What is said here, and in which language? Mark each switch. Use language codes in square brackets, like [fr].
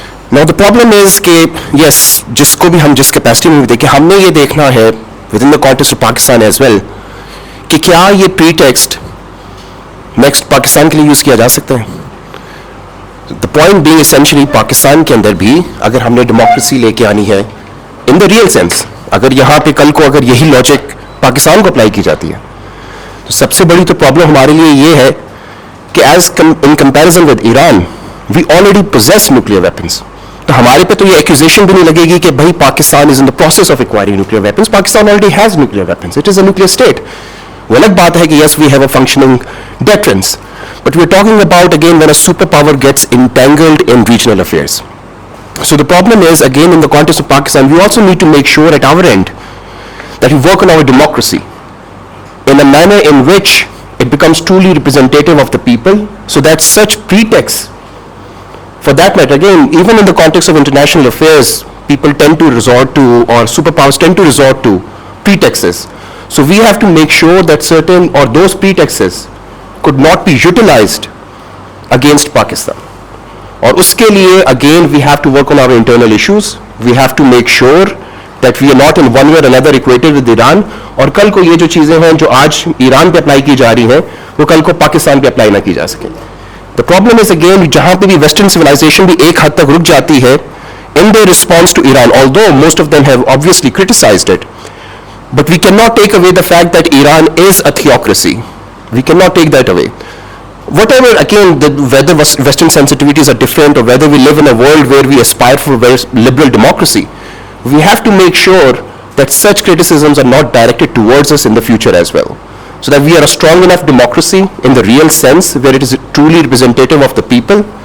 [en] Now the problem is [ur] کہ yes, جس کو بھی ہم جس کیپیسٹی میں بھی دیکھیں, ہم نے یہ دیکھنا ہے [en] within the context of Pakistan as well [ur] کہ کیا یہ pretext نیکسٹ پاکستان کے لیے یوز کیا جا سکتا ہے. [en] The point being essentially [ur] Pakistan کے اندر بھی اگر ہم نے ڈیموکریسی لے کے آنی ہے [en] in the real sense, [ur] اگر یہاں پہ کل کو اگر یہی لاجک پاکستان کو اپلائی کی جاتی ہے تو سب سے بڑی تو پرابلم ہمارے لیے یہ ہے کہ [en] in comparison with Iran, we already possess nuclear weapons. [ur] تو ہمارے پہ تو یہ ایکوزیشن بھی نہیں لگے گی کہ بھائی [en] Pakistan is in the process of acquiring nuclear weapons. Pakistan already has nuclear weapons, it is a nuclear state. [ur] وہ الگ بات ہے کہ [en] Yes we have a functioning deterrence, but we are talking about again when a superpower gets entangled in regional affairs. So the problem is, again, in the context of Pakistan, we also need to make sure at our end that we work on our democracy in a manner in which it becomes truly representative of the people, so that such pretexts, for that matter, again, even in the context of international affairs, people tend to resort to, or superpowers tend to resort to pretexts. So we have to make sure that certain, or those pretexts could not be utilized against Pakistan. [ur] اور اس کے لیے [en] Again we have to work on our internal issues. We have to make sure that we are not in one way اور another equated with Iran. [ur] اور کل کو یہ جو چیزیں ہیں جو آج ایران پہ اپلائی کی جا رہی ہیں وہ کل کو پاکستان پہ اپلائی نہ کی جا سکیں. [en] the problem is again [ur] جہاں پہ بھی ویسٹرن سویلائزیشن بھی ایک حد تک رک جاتی ہے [en] in their response to Iran, although most of them have obviously criticized it, but we cannot take away the fact that Iran is a theocracy. We cannot take that away. Whatever, again, whether Western sensitivities are different or whether we live in a world where we aspire for very liberal democracy, we have to make sure that such criticisms are not directed towards us in the future as well, so that we are a strong enough democracy in the real sense where it is truly representative of the people.